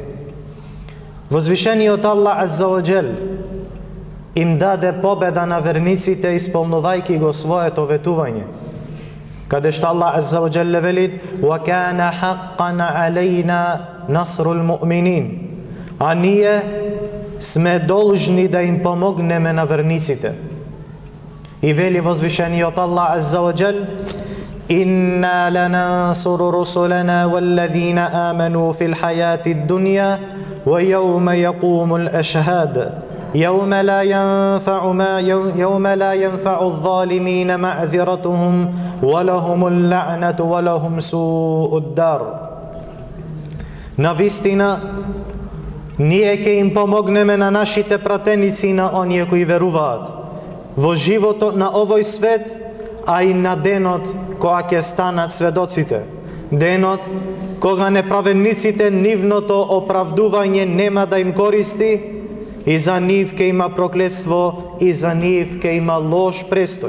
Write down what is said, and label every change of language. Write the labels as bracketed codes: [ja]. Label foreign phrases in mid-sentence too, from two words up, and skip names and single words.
[mk] Возвишениот Аллах [ar] عز وجل [mk] им даде победа на верниците исполнувајќи го своето ветување, каде што Аллах [ar] عز وجل [mk] вели: [ar] "وكان حقا علينا نصر المؤمنين", [mk] а ние сме должни да им помогнеме на верниците. И вели возвишениот Аллах [ar] عز وجل إنا لننصر رسلنا والذين آمنوا في الحياة الدنيا ويوم يقوم الأشهاد يوم لا ينفع الظالمين معذرتهم ولهم اللعنة ولهم سوء الدار." [mk] Навистина, ние ќе им помогнеме на нашите пратеници, на оние кои веруваат во животот на овој свет, а и на денот кога ќе станат сведоците. Денот кога неправедниците нивното оправдување нема да им користи и за нив ќе има проклетство и за нив ќе има лош престој.